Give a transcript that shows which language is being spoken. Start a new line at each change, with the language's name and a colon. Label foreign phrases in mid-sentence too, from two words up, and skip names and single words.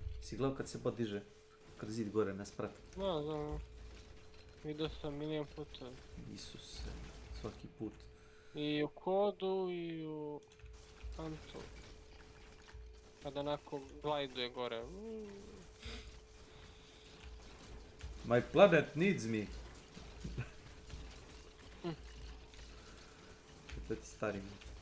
Serbian: Si gledao kad se bot diže kroz zid gore na sprat? Da. Vidio sam milion puta. Isuse, svaki put. I u kodu i u Antu. Kada onako glajduje gore.
English: My planet needs me.
Serbian: To ti stari mi.